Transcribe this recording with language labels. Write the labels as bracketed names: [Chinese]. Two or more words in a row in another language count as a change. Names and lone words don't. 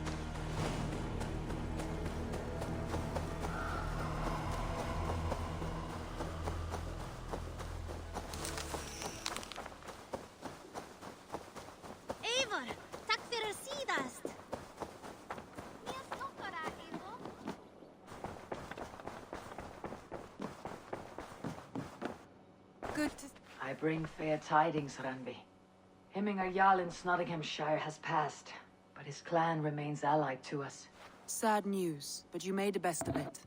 [Icelandic] Eivor, takk fyrir síðast. Mér stoppar það, Eivor. [English] Good. I bring fair tidings, Randvi. Hemmingar Jarl in Nottinghamshire has passed, but his clan remains allied to us. Sad news, but you made the best of it.